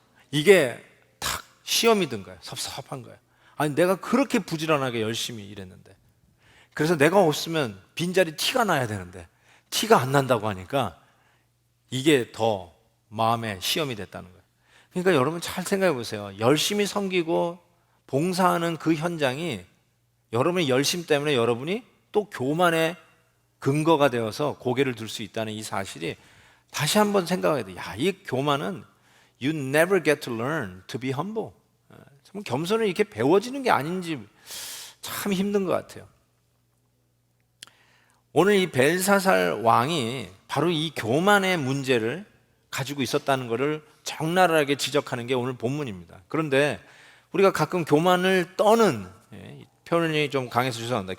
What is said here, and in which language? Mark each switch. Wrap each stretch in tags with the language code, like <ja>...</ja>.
<ko>이게 탁 시험이 든 거야. 섭섭한 거야. 아니 내가 그렇게 부지런하게 열심히 일했는데 그래서 내가 없으면 빈자리 티가 나야 되는데 티가 안 난다고 하니까 이게 더 마음에 시험이 됐다는 거예요. 그러니까 여러분 잘 생각해 보세요. 열심히 섬기고 봉사하는 그 현장이 여러분의 열심 때문에 여러분이 또 교만의 근거가 되어서 고개를 들 수 있다는 이 사실이 다시 한번 생각해야 돼요. 이 교만은</ko> <en>You never get to learn to be humble.</en> <ko>참 겸손은 이렇게 배워지는 게 아닌지 참 힘든 것 같아요. 오늘 이 벨사살 왕이 바로 이 교만의 문제를 가지고 있었다는 것을 적나라하게 지적하는 게 오늘 본문입니다. 그런데 우리가 가끔 교만을 떠는 표현이 좀 강해서 죄송합니다.</ko>